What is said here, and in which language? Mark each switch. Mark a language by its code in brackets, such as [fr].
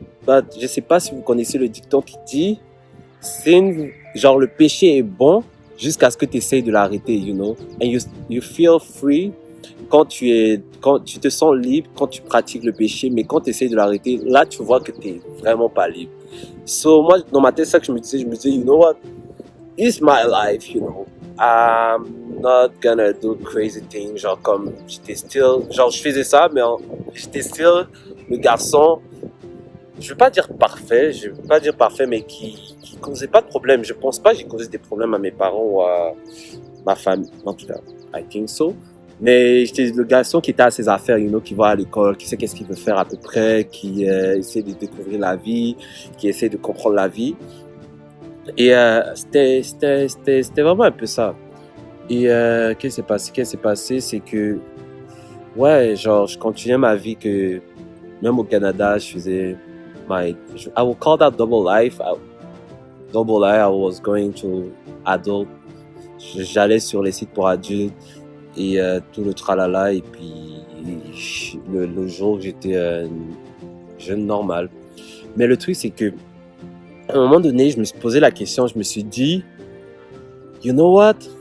[fr] But je sais pas si vous connaissez le dicton qui dit, genre le péché est bon jusqu'à ce que tu essayes de l'arrêter, [en] you know, and you feel free [fr] quand tu te sens libre quand tu pratiques le péché, mais quand tu essayes de l'arrêter, là tu vois que tu es vraiment pas libre. So moi dans ma tête, ça que je me disais, [en] you know what, it's my life, you know. I'm not gonna do crazy things. [fr] Genre comme je faisais ça, mais j'étais still le garçon. Je veux pas dire parfait, mais qui causait pas de problème. Je pense pas que j'ai causé des problèmes à mes parents ou à ma famille. En tout cas, [en] I think so. [fr] Mais j'étais le garçon qui était à ses affaires, [en] you know, [fr] qui va à l'école, qui sait qu'est-ce qu'il veut faire à peu près, qui essaie de découvrir la vie, qui essaie de comprendre la vie. Et c'était vraiment un peu ça. Et qu'est-ce qui s'est passé? C'est que ouais, genre, je continuais ma vie que, même au Canada, je faisais [en] I will call that double life. Double life, I was going to adult. [fr] J'allais sur les sites pour adultes et tout le tralala. Et puis, le jour, j'étais jeune normal. Mais le truc, c'est que, à un moment donné, je me suis posé la question, je me suis dit, [en] you know what?